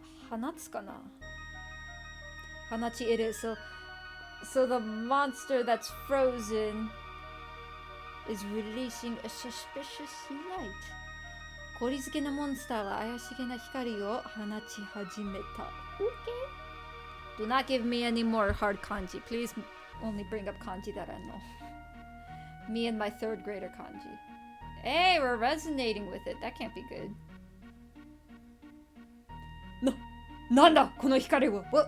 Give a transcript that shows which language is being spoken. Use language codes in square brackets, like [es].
[en] Hanatsu kana? Hanachi it is. So the monster that's frozen is releasing a suspicious light. [ja] 氷漬けなモンスターは怪しげな光を放ち始めた。 [en] Okay. Do not give me any more hard kanji. Please only bring up kanji that I know. Me and my third grader kanji. Hey, we're resonating with it. That can't be good. [ja] No, Nanda, この光は.